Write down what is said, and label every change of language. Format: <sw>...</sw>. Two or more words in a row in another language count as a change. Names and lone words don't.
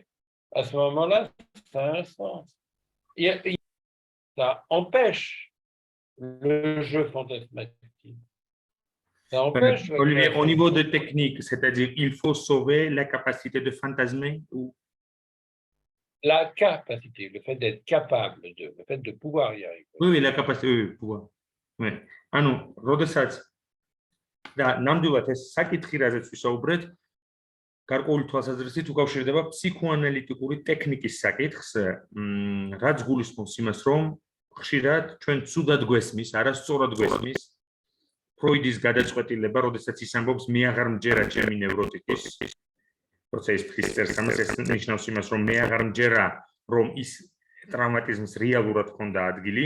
<fr>À ce moment-là, ça a un sens. Ça empêche le jeu fantasmatique. Ça empêche Olivier, au niveau de technique, c'est-à-dire il faut sauver la capacité de fantasmer ou la capacité, le fait d'être capable de, le fait de pouvoir y arriver. Oui, la capacité de pouvoir. Oui.</fr> <ka>ანუ, როდესაც და ნამდვილად ეს საკითხი, რაზეც ვისაუბრეთ, გარკვეული თვალსაზრისით უკავშირდება ფსიქოანალიტიკური ტექნიკის საკითხს, რაც გულისხმობს იმას, რომ ხშირად ჩვენ ცუდად გვესმის, არასწორად გვესმის ფროიდის გადაწყვეტილება, როდესაც ის ამბობს მე აღარ მჯერა ჩემი ნევროტიკის, როცა ის ფრის წერს ამას, ეს ნიშნავს იმას, რომ მე აღარ მჯერა, რომ ის ტრავმატიზმს რეალურად ჰქონდა ადგილი.</ka>